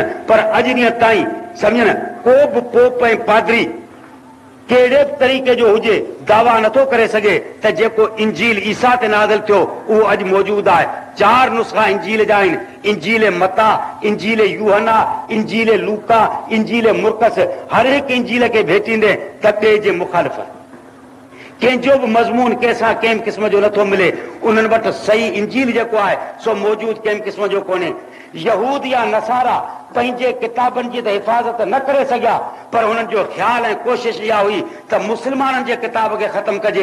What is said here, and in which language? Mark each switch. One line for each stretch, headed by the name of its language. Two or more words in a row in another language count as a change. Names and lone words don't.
Sindhi: پر اج ڈیئں تائیں سمجھنا کو بھی پوپ ऐं پادری کیڑے طریقے جو ہوجے دعویٰ نتھو کرے سگے ت جیکو انجیل عیسیٰ تے نازل تھو وہ اج موجود ہے. 4 نسخہ انجیل جا ہیں. انجیل متا, انجیل یوحنا, انجیل لوکا, انجیل مرکس. ہر ایک انجیل کے بھیٹیندے ت ॿिए जे मुखालिफ़. कंहिंजो बि मज़मून कंहिंसां कंहिं क़िस्म जो नथो मिले. उन्हनि वटि सही इंजील जेको आहे सो मौजूदु कंहिं क़िस्म जो कोन्हे. यहूद या नसारा पंहिंजे किताबनि जी त हिफ़ाज़त न करे सघिया, पर हुननि जो ख़्यालु ऐं कोशिशि इहा हुई त मुस्लमाननि जे किताब खे ख़तमु कजे.